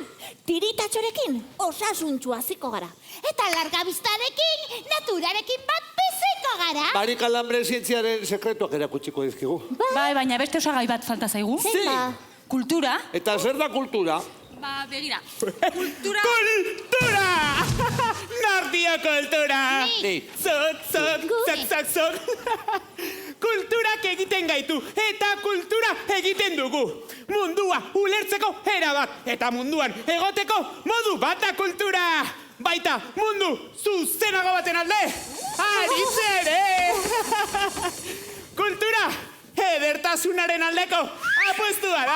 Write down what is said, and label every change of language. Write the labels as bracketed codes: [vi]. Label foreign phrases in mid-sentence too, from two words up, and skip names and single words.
[eu] Tiritatxorekin osasuntxu hasiko gara. Eta largabistarekin, naturarekin bat biziko gara. Maricalambre zientziaren sekretuak erakutsiko dizkigu. Bai, baina beste osagai bat falta zaigu. Zenba? Kultura. Eta zer da kultura? Ba, begira. Kultura... Kultura! Nordio kultura! Ni. Zok, zok, zok, zok, zok. Kulturak egiten gaitu, eta kultura egiten dugu. Mundua ulertzeko erabat, eta munduan egoteko modu bat da kultura. Baita, mundu zuzenago baten alde. Aritzere! Kultura, edertasunaren aldeko apostua da.